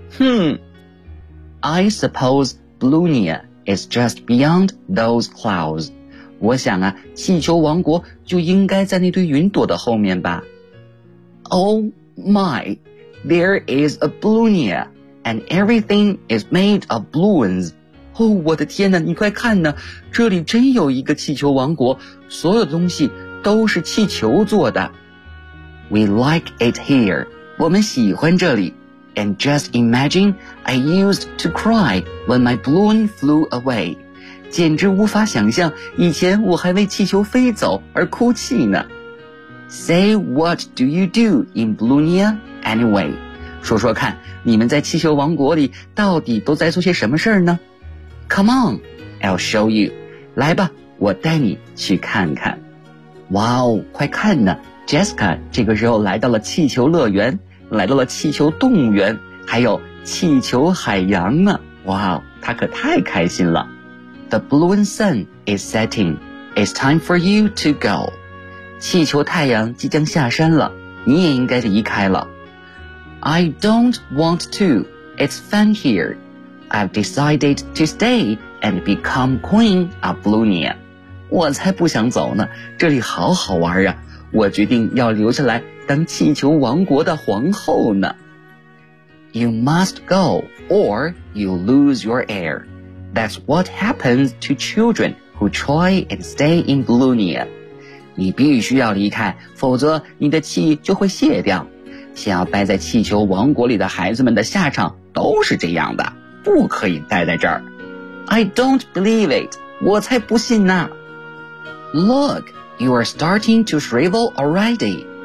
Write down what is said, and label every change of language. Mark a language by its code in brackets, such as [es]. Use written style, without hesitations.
[en] I suppose Blunia is just beyond those clouds. [zh] 我想啊，气球王国就应该在那堆云朵的后面吧。 [en] Oh my, there is a Blunia, and everything is made of balloons. [zh] 哦，我的天哪，你快看呢，这里真有一个气球王国，所有东西都是气球做的。 [en] We like it here. 我们喜欢这里。 And just imagine, I used to cry when my balloon flew away. [zh] 简直无法想象，以前我还为气球飞走而哭泣呢。 [en] Say what do you do in Blunia anyway? [zh] 说说看，你们在气球王国里到底都在做些什么事儿呢？ [en] Come on, I'll show you. 来吧，我带你去看看。 [zh] 哇哦，快看呢， Jessica 这个时候来到了气球乐园，来到了气球动物园，还有气球海洋呢。哇哦，他可太开心了。 The balloon sun is setting. [en] It's time for you to go. [zh] 气球太阳即将下山了，你也应该离开了。 [en] I don't want to. It's fun here. I've decided to stay and become queen of Blunia. [zh] 我才不想走呢，这里好好玩啊，我决定要留下来当气球王国的皇后呢。 [en] You must go or you lose your air. That's what happens to children who try and stay in Blunia. [zh] 你必须要离开，否则你的气就会泄掉。想要待在气球王国里的孩子们的下场都是这样的，不可以待在这儿。 [en] I don't believe it. 我才不信呢。 Look, you are starting to shrivel already.